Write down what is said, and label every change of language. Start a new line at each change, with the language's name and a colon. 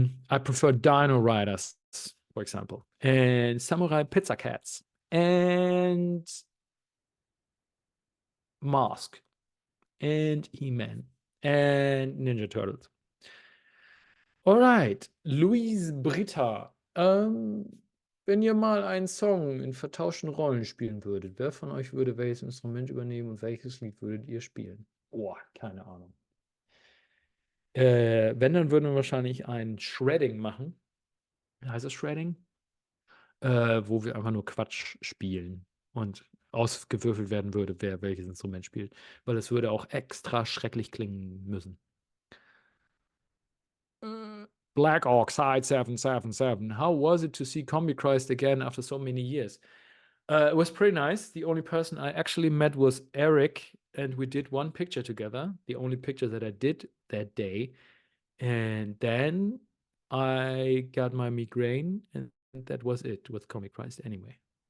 English: I prefer Dino Riders, for example, and Samurai Pizza Cats, and Mask, and He-Man, and Ninja Turtles. All right, Luis Britta.
German: Wenn ihr mal einen Song in vertauschten Rollen spielen würdet, wer von euch würde welches Instrument übernehmen und welches Lied würdet ihr spielen? Boah, keine Ahnung. Wenn, dann würden wir wahrscheinlich ein Shredding machen. Heißt es Shredding? Wo wir einfach nur Quatsch spielen und ausgewürfelt werden würde, wer welches Instrument spielt. Weil es würde auch extra schrecklich klingen müssen.
English: Black Orc Side 777. How was it to see Combi Christ again after so many years? It was pretty nice. The only person I actually met was Eric, and we did one picture together. The only picture that I did that day. And then I got my migraine, and that was it with Comic Christ anyway.